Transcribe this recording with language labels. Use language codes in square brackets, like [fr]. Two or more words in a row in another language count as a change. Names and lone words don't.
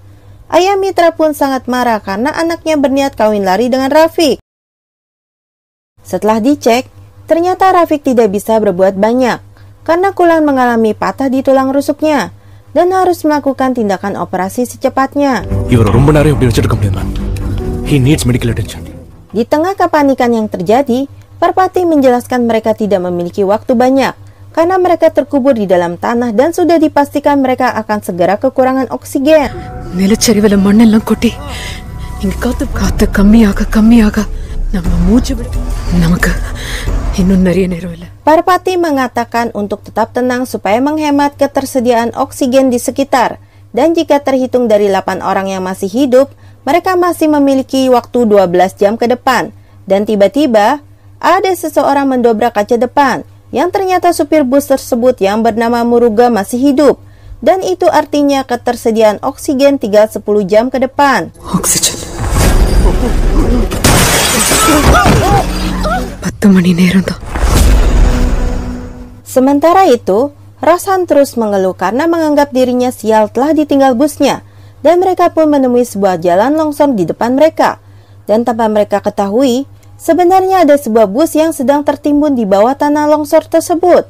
[id] Ayah Mitra pun sangat marah karena anaknya berniat kawin lari dengan Rafiq. Setelah dicek, ternyata Rafiq tidak bisa berbuat banyak karena Kulan mengalami patah di tulang rusuknya dan harus melakukan tindakan operasi secepatnya. [en] He needs medical attention. [id] Di tengah kepanikan yang terjadi, Parpati menjelaskan mereka tidak memiliki waktu banyak karena mereka terkubur di dalam tanah dan sudah dipastikan mereka akan segera kekurangan oksigen. [ta] நிலச்சரிவுல மண்ணெல்லாம் கொட்டி இங்க காத்து கம்மியாக நம்ம மூச்சு விட நமக்கு இன்னும் நிறைய நேரம் இல்ல. [id] Parpati mengatakan untuk tetap tenang supaya menghemat ketersediaan oksigen di sekitar. Dan jika terhitung dari 8 orang yang masih hidup, mereka masih memiliki waktu 12 jam ke depan. Dan tiba-tiba, ada seseorang mendobrak kaca depan, yang ternyata supir bus tersebut yang bernama Muruga masih hidup. Dan itu artinya ketersediaan oksigen tinggal 10 jam ke depan. [ta] Oksigen. 10 mani நேரம் தான். [id] Sementara itu, Roshan terus mengeluh karena menganggap dirinya sial telah ditinggal busnya. Dan mereka pun menemui sebuah jalan longsor di depan mereka. Dan tanpa mereka ketahui, sebenarnya ada sebuah bus yang sedang tertimbun di bawah tanah longsor tersebut.